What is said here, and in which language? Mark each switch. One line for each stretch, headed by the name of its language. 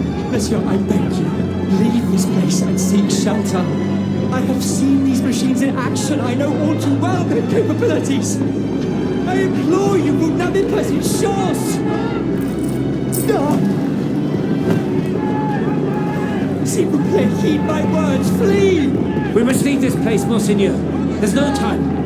English: Monsieur, I beg you, leave this place and seek shelter. I have seen these machines in action. I know all too well their capabilities. I implore you,
French: vous n'avez pas une chance.
English: No.
French: S'il vous plaît,
English: heed my words. Flee. We must leave this place, Monseigneur. There's no time.